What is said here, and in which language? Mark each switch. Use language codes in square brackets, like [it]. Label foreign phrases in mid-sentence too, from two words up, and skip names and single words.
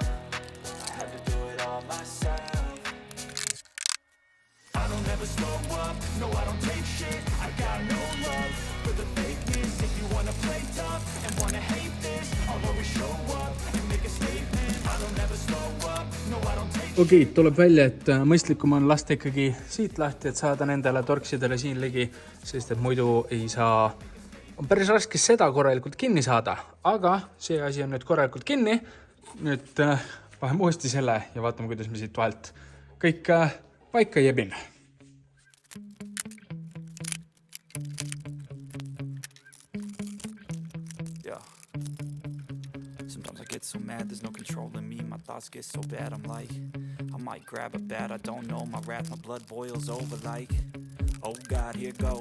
[en] I had to do it all myself. I don't ever slow up, no I don't take shit. I got no love for the fakeness. If you wanna play tough and wanna hate this, I'll always show up and make a statement. I don't ever slow up, no I don't take shit. [et] Okei, tuleb välja, et mõistlikum on lasta ikkagi siit lahti, et saada nendele torksidele siin ligi, sest et muidu ei saa, on päris raske seda korralikult kinni saada, aga see asi on nüüd korralikult kinni. Nüüd vaheme uuesti selle ja vaatame, kuidas me siit vahelt kõik paika jebin. [en] So mad, there's no control in me. My thoughts get so bad, I'm like, I might grab a bat, I don't know. My wrath, my blood boils over like, oh God, here goes.